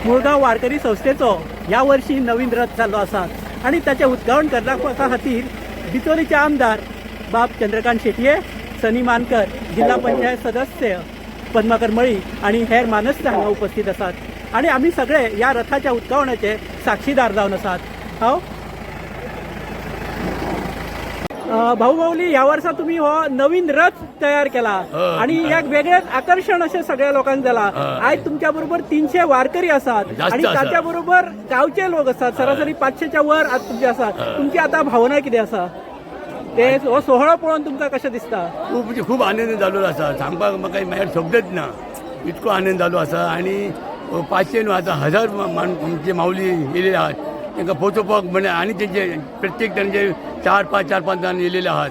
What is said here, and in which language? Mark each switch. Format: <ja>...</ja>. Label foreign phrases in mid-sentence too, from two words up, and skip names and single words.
<kok>मुळगांव वारकरी संस्थेचो ह्या वर्षी नवीन रथ चालू आसा आणि त्याचे उद्घाटन करपा खातीर बिचोलीचे आमदार बाब चंद्रकांत शेटये, सनी मानकर, जिल्हा पंचायत सदस्य पद्माकर मळी आणि हेर मानस्य हांगा उपस्थित आसात आणि आम्ही सगळे या रथाच्या उद्घाटनाचे साक्षीदार जावन आसात. हांव भाऊ माऊली, ह्या वर्सा तुम्ही हो नवीन रथ तयार केला आणि एक वेगळेच आकर्षण असे सगळ्या लोकांक जाला.</kok> <mr>आज तुमच्या बरोबर 300 वारकरी असतात आणि त्याच्या बरोबर गावचे लोक असतात. सरासरी 500च्या वर आज तुमचे असतात. तुमची आता भावना किती आसा?</mr> <kok>ते हो सोहळा पळोवन तुमकां कशें दिसता? खूब आनंद जाल्लो आसा. सांगपाक म्हाका म्हळ्यार शब्दच ना, इतको आनंद जालो आसा. आणि 500 न्हू आतां 1000 आमचे माऊली येयलेले आहात. तांकां पोचोवपाक म्हणजे आणि तेंचे प्रत्येक तांचे 4-5 जाण येयलेले आहात.</kok>